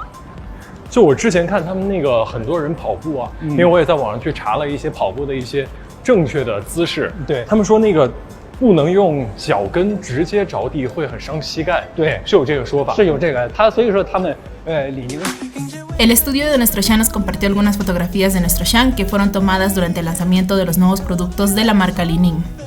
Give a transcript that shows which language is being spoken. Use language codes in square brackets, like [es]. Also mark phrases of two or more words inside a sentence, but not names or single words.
[zh] 就我之前看他们那个很多人跑步啊，因为我也在网上去查了一些跑步的一些正确的姿势。对，他们说那个不能用脚跟直接着地，会很伤膝盖。对，是有这个说法。是有这个，所以说他们李宁。 [es] El estudio de nuestro Sean nos compartió algunas fotografías de nuestro Sean que fueron tomadas durante el lanzamiento de los nuevos productos de la marca Li Ning.